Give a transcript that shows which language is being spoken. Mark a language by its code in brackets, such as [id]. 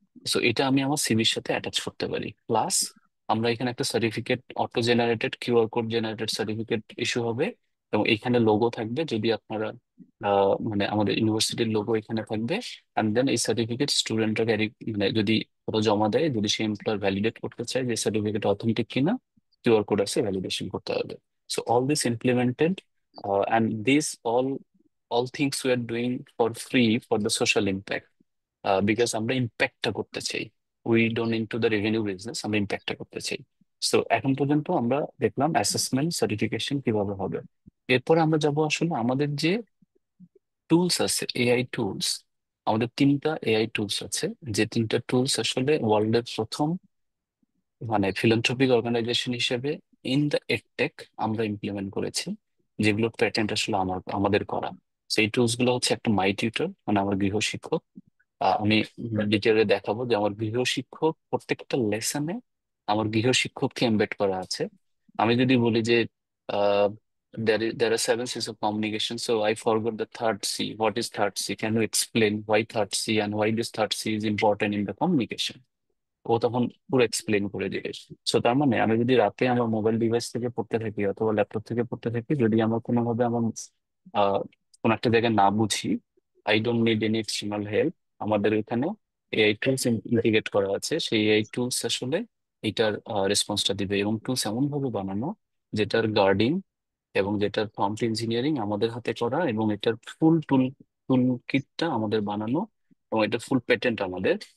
[bn] So এটা আমি আমার সিভির সাথে অ্যাটাচ করতে পারি। প্লাস আমরা এখানে একটা certificate, auto generated QR code generated certificate issue হবে, এবং এখানে লোগো থাকবে, যদি আপনারা মানে আমাদের ইউনিভার্সিটির লোগো এখানে থাকবে। অ্যান্ড দেন এই সার্টিফিকেট স্টুডেন্টরা ক্যারি, মানে যদি ওরা জমা দেয়, যদি সে এমপ্লয়ার ভ্যালিডেট করতে চায় যে সার্টিফিকেট অথেন্টিক কিনা, কিউআর কোড আছে, ভ্যালিডেশন করতে হবে। [en] so all this implemented, and these all things we are doing for free for the social impact, because [bn] আমরা ইম্প্যাক্টটা করতে চাই। [en] we don't into the revenue business, [bn] আমরা ইম্প্যাক্টটা করতে চাই। সো এখন পর্যন্ত আমরা দেখলাম অ্যাসেসমেন্ট সার্টিফিকেশন কিভাবে হবে। এরপরে আমরা যাব আসলে আমাদের যে টুলস আছে, এআই টুলস। আমাদের 3টা এআই টুলস আছে, যে 3টা টুলস আসলে ওয়ার্ল্ডের প্রথম মানে ফিলান্থ্রপিক অর্গানাইজেশন হিসেবে ইন দ্য এডটেক আমরা ইমপ্লিমেন্ট করেছি, যেগুলোর প্যাটেন্ট আসলে আমাদের করা। সেই টুলস গুলো হচ্ছে একটা মাই টিউটর, মানে আমার গৃহ শিক্ষক, আমি ডিটেলে দেখাবো যে আমার গৃহশিক্ষক প্রত্যেকটা লেসনে আমার গৃহশিক্ষককে এমবেড করা আছে। আমি যদি বলি যে [en] there are 7 C's of communication, so I forgot the third C. What is third C? Can you explain why third C and why this third C is important in the communication? [bn] ও তখন পুরো explain করে দিবে। So তার মানে আমি যদি রাতে আমার মোবাইল ডিভাইস থেকে পড়তে থাকি অথবা ল্যাপটপ থেকে পড়তে থাকি, যদি আমার কোনোভাবে আমার আহ কোনো একটা জায়গায় না বুঝি, [en] I don't need any external help. [bn] আমাদের এখানে এআই টুলস ইন্টিগ্রেট করা আছে, সেই এআই টুলস আসলে এটার রেসপন্সটা দিবে, এবং টুলস এমন ভাবে বানানো যেটার গার্ডিং এবং যেটার প্রম্পট ইঞ্জিনিয়ারিং আমাদের হাতে করা, এবং এটার ফুল টুল কিটটা আমাদের বানানো, এবং এটার ফুল পেটেন্ট আমাদের।